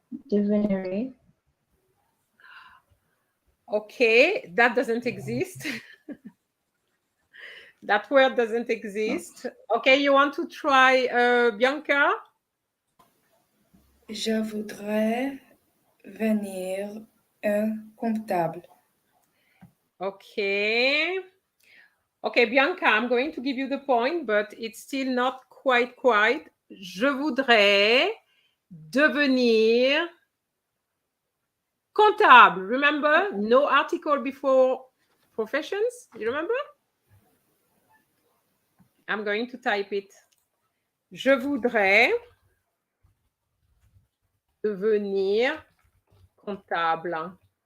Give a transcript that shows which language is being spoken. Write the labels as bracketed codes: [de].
[fr] Devinerai. [en] Okay, that doesn't exist. That word doesn't exist. Okay, you want to try Bianca? [fr] Je voudrais venir un comptable. [en] Okay. Okay, Bianca, I'm going to give you the point, but it's still not quite. [fr] Je voudrais devenir comptable. [en] Remember, no article before professions. You remember? I'm going to type it. [fr] Je voudrais devenir comptable.